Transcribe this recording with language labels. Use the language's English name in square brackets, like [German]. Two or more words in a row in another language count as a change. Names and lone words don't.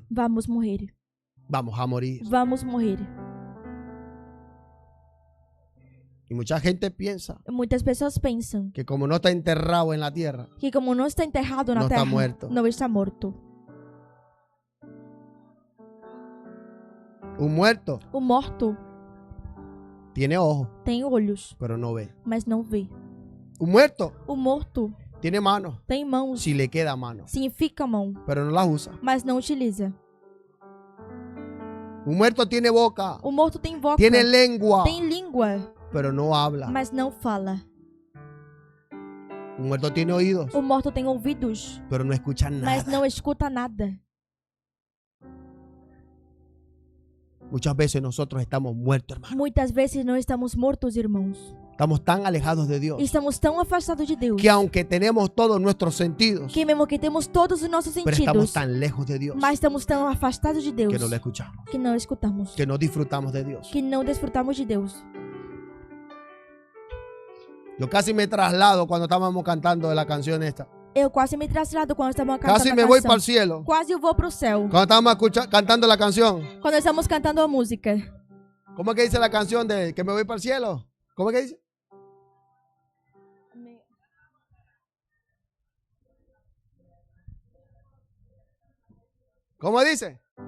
[Portuguese] vamos morrer. [Spanish] Vamos a morir. [Portuguese] Vamos morrer. [Spanish] Y mucha gente piensa [Portuguese] Muitas pessoas pensam [Spanish] que como no está enterrado en la tierra, [Portuguese] que como não está enterrado na Não está terra, [Spanish] muerto. [Portuguese] não está morto. [Spanish] un muerto [Portuguese] O morto [Spanish] tiene ojos, [Portuguese] tem olhos, [Spanish] pero no ve. [Portuguese] mas não vê. [Spanish] Un muerto [Portuguese] O morto [Spanish] tiene manos, [Portuguese] tem mãos, [Spanish] si le queda mano, [Portuguese] significa mão, [Spanish] pero no las usa. [Portuguese] mas não utiliza. [Spanish] Un muerto tiene boca, [Portuguese] O morto tem boca, [Spanish] tiene lengua, [Portuguese] tem língua, [Spanish] pero no habla. [Portuguese] mas não fala. [Spanish] Un muerto tiene oídos, [Portuguese] O morto tem ouvidos, [Spanish] pero no escucha [Portuguese] mas [Spanish] nada. [Portuguese] não escuta nada. [Spanish] Muchas veces nosotros estamos muertos, hermano. [Portuguese] Muitas vezes não estamos mortos, irmãos. [Spanish] Estamos tan alejados de Dios [Portuguese] Estamos tão afastados de Deus [Spanish] que aunque tenemos todos nuestros sentidos, [Portuguese] que mesmo que temos todos os nossos [Spanish] pero [Portuguese] sentidos, [Spanish] estamos tan lejos de Dios [Portuguese] mas estamos tão afastados de Deus [Spanish] que no lo escuchamos, [Portuguese] que não escutamos, [Spanish] que no disfrutamos de Dios. [Portuguese] que não desfrutamos de Deus. [Spanish] Yo casi me traslado cuando estábamos cantando la canción esta. [Portuguese] Eu quase me traslado quando estamos cantando [Spanish] Casi [Portuguese] a [Spanish] me voy [Portuguese] canção. [Spanish] para el cielo [Portuguese] Quase eu vou pro céu. [Spanish] cuando estábamos cantando la canción. [Portuguese] Quando estamos cantando a música. [Spanish] ¿Cómo es que dice la canción de que me voy para el cielo? ¿Cómo es que dice? ¿Cómo dice?